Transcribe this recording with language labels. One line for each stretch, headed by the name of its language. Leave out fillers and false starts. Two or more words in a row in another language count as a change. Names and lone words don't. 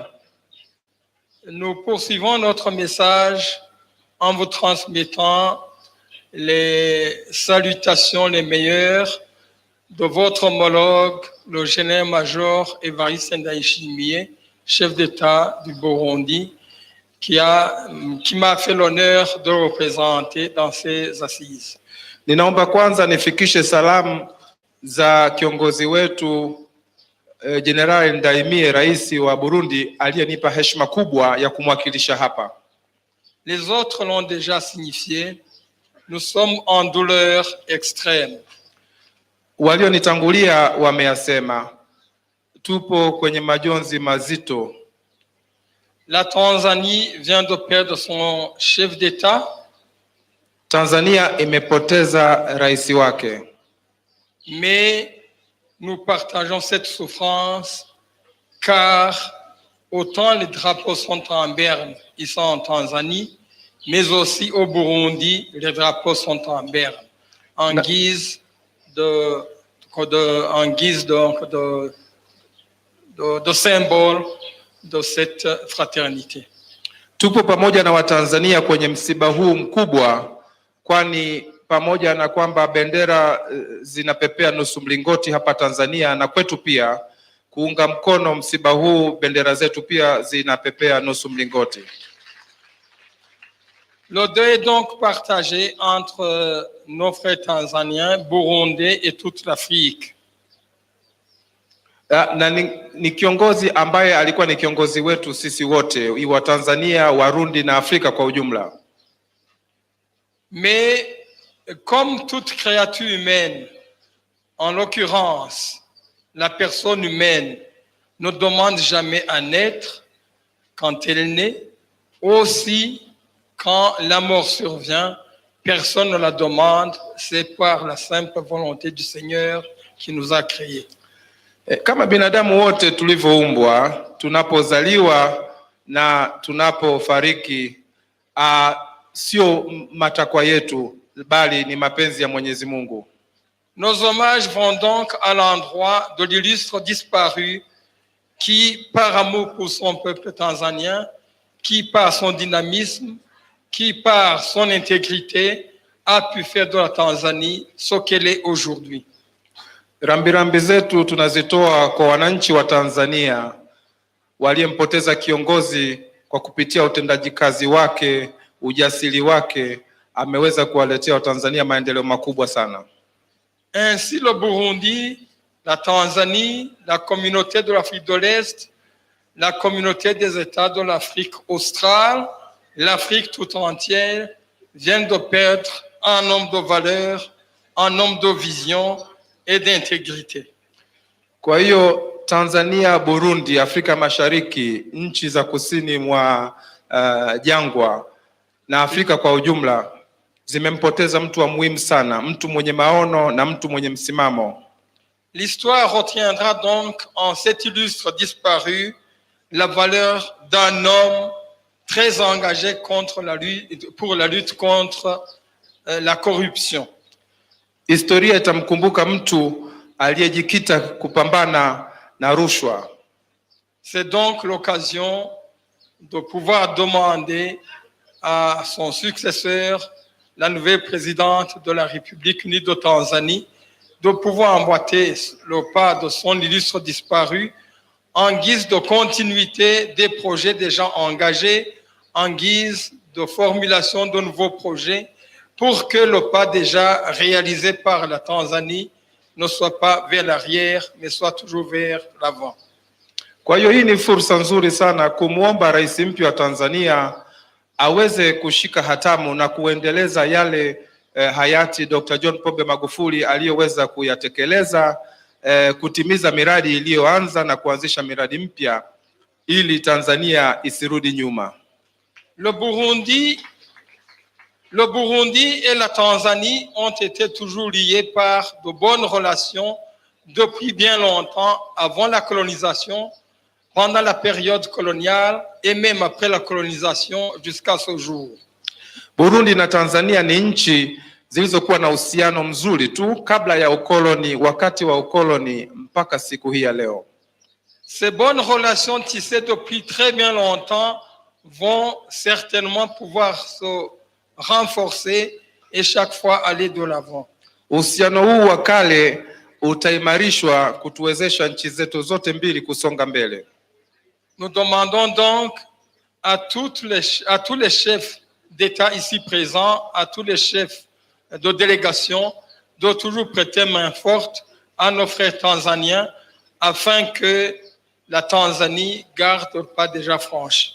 French: nous poursuivons notre message en vous transmettant les salutations les meilleures de votre homologue, le général-major Évariste Ndayishimiye, chef d'État du Burundi, qui m'a fait l'honneur de représenter dans ces assises.
Swahili: Ninaomba kwanza nifikishe salamu za kiongozi wetu General Ndayishimiye, rais wa Burundi, aliyenipa heshima kubwa ya kumwakilisha hapa.
French: Les autres l'ont déjà signifié, nous sommes en douleur extrême.
Swahili: Walionitangulia wameyasema, tupo kwenye majonzi mazito.
French: La Tanzanie vient de perdre son chef d'État.
Swahili: Tanzania imepoteza rais wake.
French: Mais nous partageons cette souffrance car autant les drapeaux sont en berne, ils sont en Tanzanie, mais aussi au Burundi, les drapeaux sont en berne, en guise de symbole de cette fraternité.
Swahili: Tupo pamoja na Watanzania kwenye msiba huu mkubwa, kwani pamoja na kwamba bendera zinapepea nusu mlingoti hapa Tanzania, na kwetu pia kuunga mkono msiba huu, bendera zetu pia zinapepea nusu mlingoti.
French: Le deuil est donc partagé entre nos frères tanzaniens, burundais et toute l'Afrique.
Swahili: Na ni kiongozi ambaye alikuwa ni kiongozi wetu sisi wote, wa Tanzania, Warundi na Afrika kwa ujumla.
French: Mais comme toute créature humaine, en l'occurrence la personne humaine ne demande jamais à naître quand elle naît, aussi quand la mort survient, personne ne la demande, c'est par la simple volonté du Seigneur qui nous a créés.
Swahili: Kama binadamu wote tulivyoumbwa, tunapozaliwa na tunapofariki, sio matakwa yetu bali ni mapenzi ya Mwenyezi Mungu.
French: Nos hommages vont donc à l'endroit de l'illustre disparu qui, par amour pour son peuple tanzanien, qui par son dynamisme, qui par son intégrité a pu faire de la Tanzanie ce qu'elle est aujourd'hui.
Swahili: Rambirambi zetu tunazitoa kwa wananchi wa Tanzania waliyempoteza kiongozi kwa kupitia utendaji kazi wake, ujasiri wake, ameweza kuwaletea Watanzania maendeleo makubwa sana.
French: Ainsi le Burundi, la Tanzanie, la communauté de l'Afrique de l'Est, la communauté des États de l'Afrique australe, l'Afrique tout entière viennent de perdre un homme de valeur, un homme de vision et d'intégrité.
Swahili: Kwa hiyo Tanzania, Burundi, Afrika Mashariki, nchi za kusini mwa jangwa na Afrika kwa ujumla zimempoteza mtu wa muhimu sana, mtu mwenye maono na mtu mwenye msimamo.
French: L'histoire retiendra donc en cet illustre disparu la valeur d'un homme très engagé pour la lutte contre la corruption.
Swahili: Historia itamkumbuka mtu aliyejikita kupambana na rushwa.
French: C'est donc l'occasion de pouvoir demander à son successeur, la nouvelle présidente de la République unie de Tanzanie, de pouvoir emboîter le pas de son illustre disparu en guise de continuité des projets déjà engagés, en guise de formulation de nouveaux projets, pour que le pas déjà réalisé par la Tanzanie ne soit pas vers l'arrière, mais soit toujours vers l'avant.
Swahili: Kwa hiyo hii ni fursa nzuri sana kumwomba rais mpya wa Tanzania aweze kushika hatamu na kuendeleza yale hayati Dr. John Pombe Magufuli aliyoweza kuyatekeleza, kutimiza miradi iliyoanza na kuanzisha miradi mpya ili Tanzania isirudi nyuma.
French: Le Burundi et la Tanzanie ont été toujours liés par de bonnes relations depuis bien longtemps, avant la colonisation, pendant la période coloniale et même après la colonisation jusqu'à ce jour.
Swahili: Burundi na Tanzania ni nchi zilizokuwa na uhusiano mzuri tu kabla ya ukoloni, wakati wa ukoloni mpaka siku hii ya leo.
French: Ces bonnes relations tissées depuis très bien longtemps vont certainement pouvoir se renforcer et chaque fois aller de l'avant.
Swahili: Uhusiano huu wa kale utaimarishwa kutuwezesha nchi zetu zote mbili kusonga mbele.
French: Nous demandons donc à tous les chefs d'État ici présents, à tous les chefs de délégation, de toujours prêter main forte à nos frères tanzaniens afin que la Tanzanie garde le pas déjà franchi.